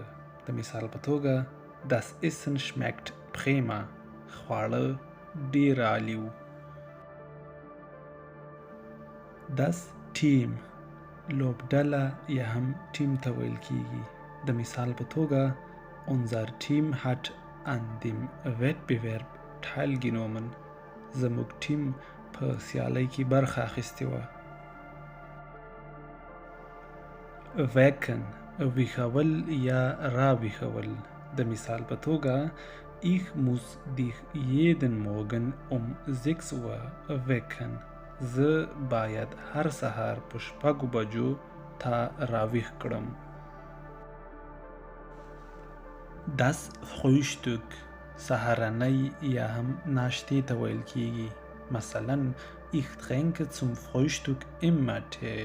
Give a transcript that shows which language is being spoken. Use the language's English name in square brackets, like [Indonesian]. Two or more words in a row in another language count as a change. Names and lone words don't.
[Pashto] د مثال په توګه [German] Das Essen schmeckt prima. [Pashto] خواړه ډیر عالی وو. [German] Das Team [Pashto] لوبډله یا هم ټیم ته ویل کیږي. د مثال په توګه [German] Unser Team hat an dem Wettbewerb teilgenommen. [Pashto] زموږ ټیم په سیالۍ کې برخه اخیستې وه. Wecken ویښول یا را ویښول. د مثال په توګه [German] Ich muss dich jeden Morgen um 6 Uhr wecken. [Pashto] زه باید هر سهار په 6 بجو تا راویښ کړم. [German] Das Frühstück [Pashto] سهارنۍ یا هم ناشتې ته ویل کیږي. [German] مثلا Ich trinke zum Frühstück immer Tee.